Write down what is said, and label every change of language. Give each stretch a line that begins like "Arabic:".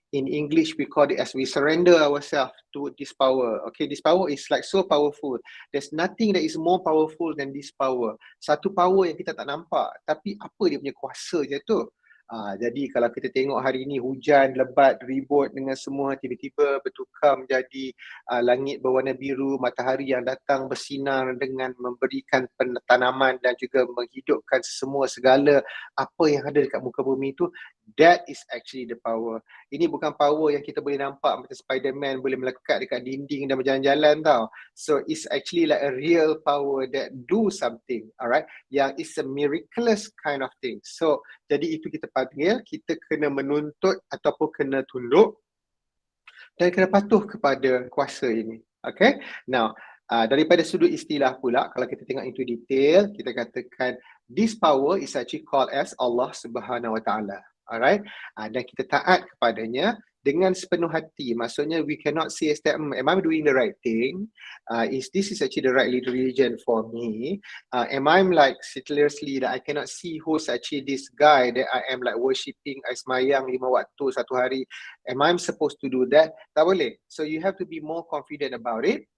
English: In English we call it as we surrender ourselves to this power. Okay, this power is like so powerful. There's nothing that is more powerful than this power.
Malay: Satu power yang kita tak nampak, tapi apa dia punya kuasa je tu. Jadi kalau kita tengok hari ini hujan lebat, ribut dengan semua, tiba-tiba bertukar menjadi langit berwarna biru, matahari yang datang bersinar dengan memberikan tanaman dan juga menghidupkan semua segala apa yang ada dekat muka bumi itu.
English: That is actually the power.
Malay: Ini bukan power yang kita boleh nampak macam Spider-Man boleh melekat dekat dinding dan berjalan-jalan tau.
English: So it's actually like a real power that do something, alright? Yang is a miraculous kind of thing.
Malay: So jadi itu kita panggil, kita kena menuntut ataupun kena tunduk dan kena patuh kepada kuasa ini. Okay? Now, daripada sudut istilah pula, kalau kita tengok
English: into detail,
Malay: kita katakan
English: this power is actually called as
Malay: Allah Subhanahu Wa Taala.
English: Alright?
Malay: Dan kita taat kepadanya dengan sepenuh hati.
English: Maksudnya we cannot say that am I doing the right thing? This is actually the right religion for me? Am I like seriously that I cannot see who's actually this guy that I am like worshipping
Malay: sembahyang 5 waktu satu hari?
English: Am I supposed to do that?
Malay: Tak boleh.
English: So you have to be more confident about it.